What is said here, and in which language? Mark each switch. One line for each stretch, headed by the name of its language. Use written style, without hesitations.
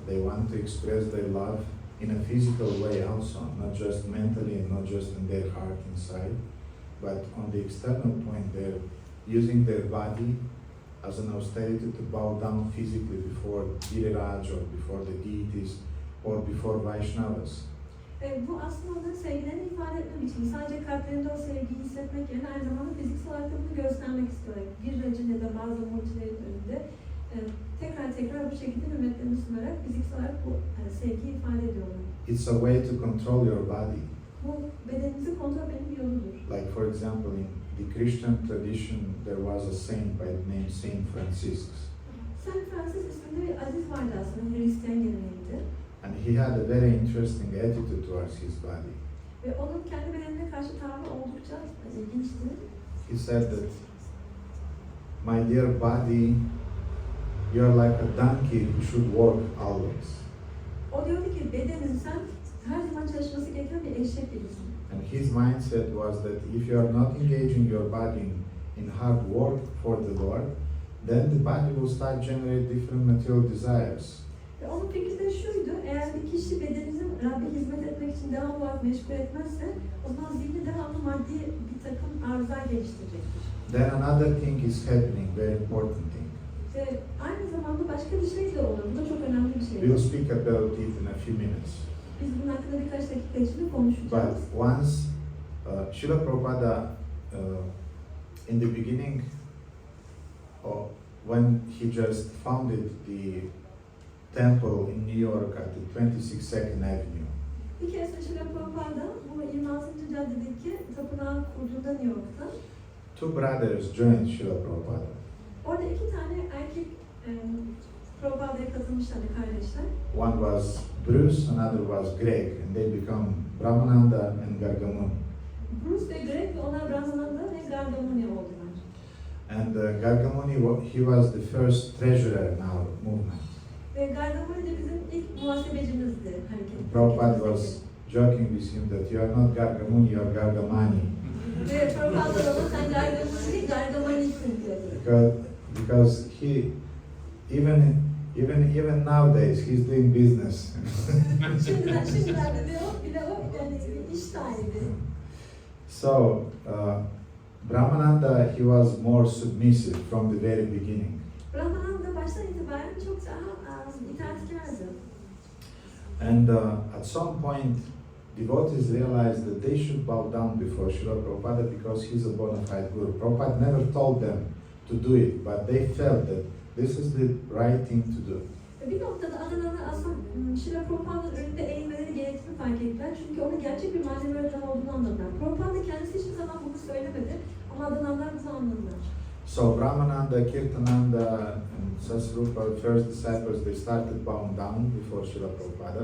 English: They want to express their love in a physical way also, not just mentally and not just in their heart inside, but on the external point they're using their body as an austerity to bow down physically before Giriraj or before the deities or before Vaishnavas.
Turkish: Bu aslında onların sevgilerini ifade etme biçimi. Sadece kalplerinde o sevgiyi hissetmek yerine aynı zamanda fiziksel olarak da bunu göstermek istiyorlar. Giriraj'ın ya da bazı multilerin önünde tekrar bu şekilde hürmetlerini sunarak fiziksel olarak bu sevgiyi ifade ediyorlar.
English: It's a way to control your body.
Turkish: bu bedeninizi kontrol etmenin bir yoludur.
English: Like for example, in the Christian tradition, there was a saint by the name Saint Francis,
Turkish: Saint Francis isminde bir aziz vardı aslında Hristiyan geleneğinde.
English: and he had a very interesting attitude towards his body.
Turkish: Ve onun kendi bedenine karşı tavrı oldukça ilginçti.
English: He said that, "My dear body, you're like a donkey who should work always."
Turkish: O diyordu ki bedenin sen her zaman çalışması gereken bir eşek gibisin.
English: And his mindset was that if you are not engaging your body in hard work for the Lord, then the body will start generate different material desires.
Turkish: Ve onun fikri de şuydu, eğer bir kişi bedenini Rabbe hizmet etmek için devamlı olarak meşgul etmezse, o zaman zihni devamlı maddi bir takım arzular geliştirecektir.
English: Then another thing is happening, very important thing.
Turkish: Ve aynı zamanda başka bir şey de olur, bu da çok önemli bir şey.
English: We'll speak about it in a few minutes.
Turkish: Biz bunun hakkında birkaç dakika içinde konuşacağız.
English: But once Srila Prabhupada, in the beginning, when he just founded the temple in New York at the 22nd Avenue,
Turkish: Bir kez Srila Prabhupada bu 26. caddedeki tapınağı kurduğunda New York'ta,
English: two brothers joined Srila Prabhupada.
Turkish: orada iki tane erkek Prabhupa'ya katılmışlar kardeşler.
English: One was Bruce, another was Greg, and they become Brahmananda and Gargamuni.
Turkish: Bruce ve Greg ve onlar Brahmananda ve Gargamuni oldular.
English: And Gargamuni, he was the first treasurer in our movement.
Turkish: Ve Gargamuni de bizim ilk muhasebecimizdi
English: Prabhupada
Turkish: hareketimizdeki.
English: was joking with him that you are not Gargamuni, you are Gargamani.
Turkish: Ve Prabhupada da ona sen Gargamuni değil, Gargamani'sin diyordu.
English: Because he, even nowadays, he's doing business.
Turkish: Şimdilerde de o, bile o yani bir iş sahibi.
English: So, Brahmananda, he was more submissive from the very beginning.
Turkish: Brahmananda baştan itibaren çok daha itaatkardı.
English: And at some point, devotees realized that they should bow down before Srila Prabhupada because he's a bona fide guru. Prabhupada never told them to do it, but they felt that this is the right thing to do.
Turkish: Bir noktada adanalar aslında Srila Prabhupa'nın önünde eğilmeleri gerektiğini fark ettiler. Çünkü onun gerçek bir manevi öğretmen olduğunu anladılar. Prabhupada kendisi hiçbir zaman bunu söylemedi ama adanalar bunu anladılar.
English: So Brahmananda, Kirtananda, and Sasrupa, first disciples, they started bowing down before Srila Prabhupada.